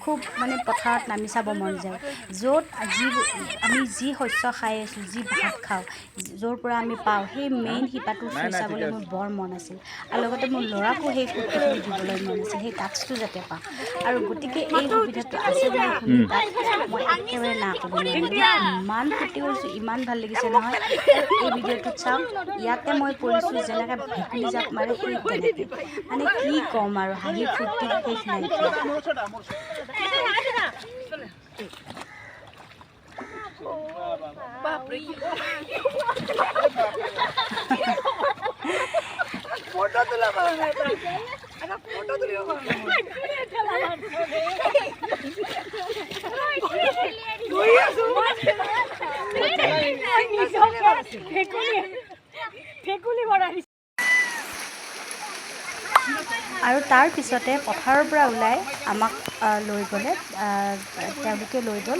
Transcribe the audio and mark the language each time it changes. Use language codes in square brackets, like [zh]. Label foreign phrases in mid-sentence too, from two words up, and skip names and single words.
[as] খুব মানে পথাৰত নামি চাব মন যায় য'ত আমি যি শস্য খাই আছো যি ভাত খাওঁ য'ৰ পৰা আমি পাওঁ সেই মেইন শিপাটো চুই চাবলৈ মোৰ বৰ মন আছিল আৰু লগতে মোৰ ল'ৰাকো সেই ফূৰ্তিখিনি দিবলৈ মন আছিল সেই টাস্কটো যাতে পাওঁ আৰু গতিকে এই সুবিধাটো আছে বুলি শুনি মই একেবাৰে না ক'ব নোৱাৰিম ইমান ফূৰ্তি কৰিছোঁ ইমান ভাল লাগিছে নহয় এই ভিডিঅ'টোত চাওঁ ইয়াতে মই পৰিছোঁ যেনেকৈ ভেকুলী জাপ মাৰে সেই তেনেকৈ মানে কি ক'ম আৰু হাঁহি ফূৰ্তি শেষ নাইকিয়া [mr] बापरे फोटो तुला आता फोटो तुला [as] আৰু তাৰ পিছতে পথাৰৰ পৰা ওলাই আমাক লৈ গ'লে তেওঁলোকে লৈ গ'ল